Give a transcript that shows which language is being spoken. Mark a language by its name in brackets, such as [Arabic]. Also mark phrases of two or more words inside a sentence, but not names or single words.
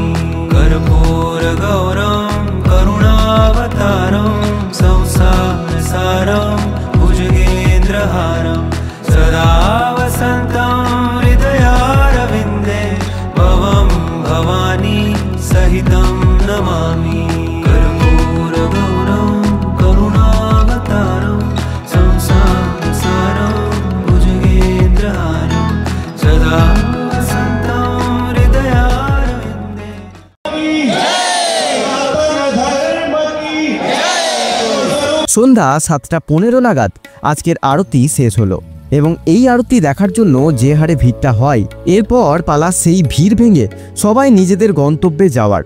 [Sanskrit] कर्पूरगौरं करुणावतारं संसारसारं भुजगेन्द्रहारं सदा वसन्तं हृदयारविन्दे भवं भवानी सहितं नमामि। कर्पूरगौरं करुणावतारं संसारसारं भुजगेन्द्रहारं सदा वसन्तं हृदयारविन्दे। [Bangla] সন্ধ্যা 7:15 নাগাদ আজকের আরতি শেষ হলো এবং এই আরতি দেখার জন্য যে হারে ভিড়টা হয়, এরপর পালা সেই ভিড় ভেঙে সবাই নিজেদের গন্তব্যে যাওয়ার।